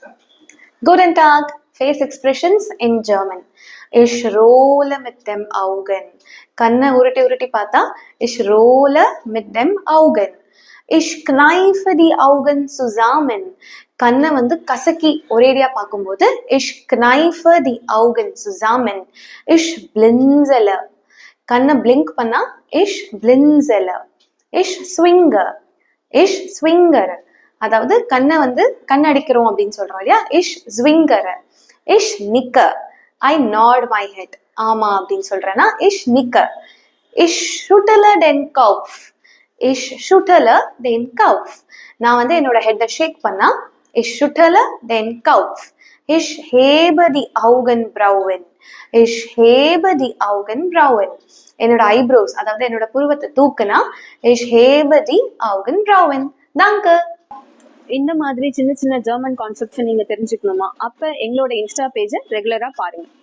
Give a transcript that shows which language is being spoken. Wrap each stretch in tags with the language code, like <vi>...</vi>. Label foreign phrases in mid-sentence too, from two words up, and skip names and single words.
<de>Guten Tag.</de> <en>Face expressions in German.</en> <de>Ich rolle mit dem Augen.</de> <ta>கண்ணை உருட்டி உருட்டி பார்த்தா</ta> <de>ich rolle mit dem Augen. Ich kneife die Augen zusammen.</de> <ta>கண்ணை கசக்கி ஒரேடியா பார்க்கும்போது</ta> <de>ich kneife die Augen zusammen. Ich blinzele.</de> <ta>கண்ணை blink பண்ணா</ta> <de>ich blinzele. Ich swinge. Ich swinger.</de> <ta>அதாவது கண்ணை கண்ணடிக்கிறோம் அப்படின்னு சொல்றோம் இல்லையா.</ta> <de>ich swingere. ich nicke.</de> <en>I nod my head.</en> <ta>ஆமா அப்படின்னு சொல்றேன்னா</ta> <de>ich nicke. ich schüttle den Kopf. ich schüttle den Kopf.</de> <ta>நான் என்னோட ஹெட்டை ஷேக் பண்ணா</ta> <de>ich schüttle den Kopf. ich hebe die Augenbrauen. ich hebe die Augenbrauen.</de> <ta>என்னோட ஐப்ரோஸ் அதாவது என்னோட புருவத்தை தூக்குனா</ta> <de>ich hebe die Augenbrauen. Danke.</de> <ta>இந்த மாதிரி சின்ன சின்ன</ta> <en>German concepts</en> <ta>நீங்க தெரிஞ்சுக்கணுமா? அப்ப எங்களோட இன்ஸ்டா பேஜை ரெகுலரா பாருங்க.</ta>